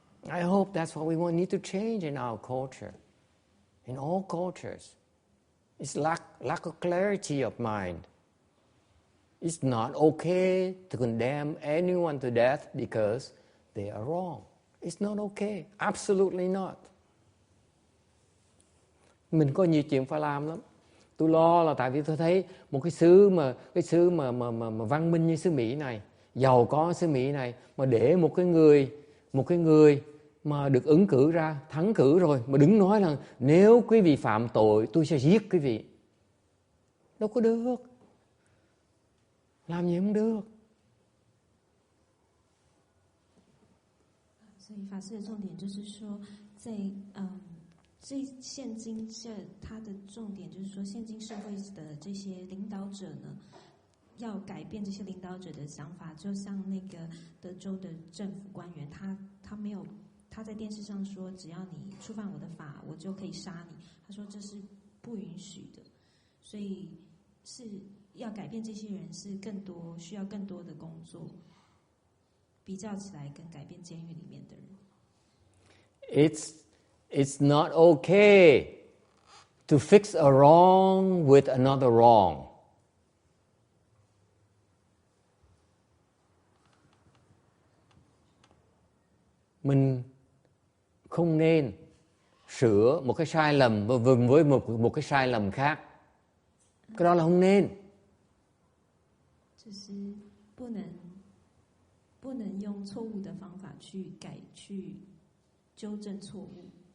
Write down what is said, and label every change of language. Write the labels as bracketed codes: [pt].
[en] I hope that's what we need to change in our culture, in all cultures. It's lack of clarity of mind. It's not okay to condemn anyone to death because they are wrong. It's not okay. Absolutely not. [vi] Mình có nhiều chuyện phải làm lắm. Tôi lo là tại vì tôi thấy một cái xứ mà văn minh như xứ Mỹ này, giàu có xứ Mỹ này, mà để một cái người mà được ứng cử ra, thắng cử rồi, mà đứng nói là nếu quý vị phạm tội tôi sẽ giết quý vị. Đâu có được. Làm gì không được. [zh] 所以法师的重点就是说，在这现今它的重点就是说，现今社会的这些领导者呢，要改变这些领导者的想法。就像那个德州的政府官员，他没有，他在电视上说，只要你触犯我的法，我就可以杀你。他说这是不允许的，所以是要改变这些人是需要更多的工作，比较起来跟改变监狱里面的人。 [en] It's not okay to fix a wrong with another wrong. [vi] Mình không nên sửa một cái sai lầm với một cái sai lầm khác. Cái đó là không nên. [zh] 就是不能用错误的方法去纠正错误。